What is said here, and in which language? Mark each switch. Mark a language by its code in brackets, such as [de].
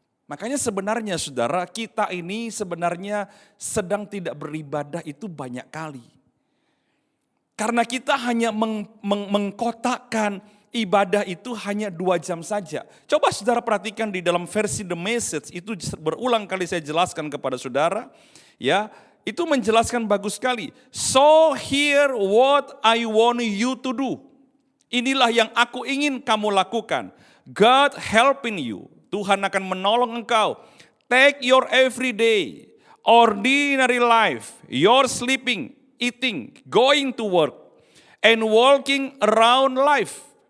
[id] Makanya sebenarnya saudara, kita ini sebenarnya sedang tidak beribadah itu banyak kali. Karena kita hanya mengkotakkan ibadah itu hanya 2 jam saja. Coba saudara perhatikan di dalam versi The Message, itu berulang kali saya jelaskan kepada saudara. Ya, itu menjelaskan bagus sekali. [en] So here what I want you to do. [id] Inilah yang aku ingin kamu lakukan. God helping you. Tuhan akan menolong engkau. [en] Take your everyday, ordinary life, your sleeping, eating, going to work, and walking around life.